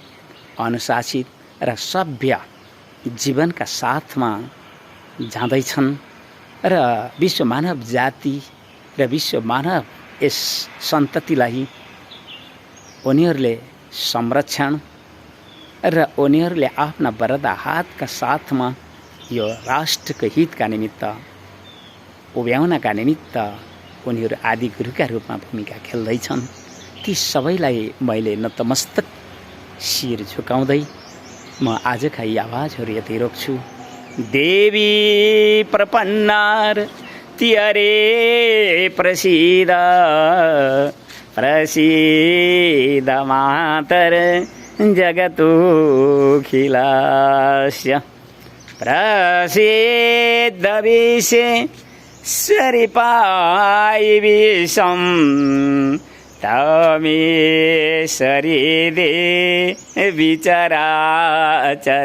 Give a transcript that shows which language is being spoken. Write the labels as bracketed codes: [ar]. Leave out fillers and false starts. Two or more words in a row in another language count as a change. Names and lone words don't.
[ne] अनुशासित र सभ्य जीवनका साथमा जाँदैछन् र विश्व मानव जाति र विश्व मानव यस सन्ततिलाई उनीहरूले संरक्षण र उनीहरूले आफ्ना वरदा हातका साथमा यो राष्ट्रको हितका निमित्त उभ्याउनका निमित्त उनीहरू आदि गुरुका रूपमा भूमिका खेल्दैछन्। ती सबैलाई मैले नतमस्तक शिर झुकाउँदै म आजका यी आवाजहरू यतै रोक्छु। [sa] देवी प्रपन्नार तियरे प्रसीद प्रसीद मातर जगतोऽखिलस्य प्रसीद विश्वेश्वरिपायि विश्वं तमेश्वरी देवी चराचरस्य।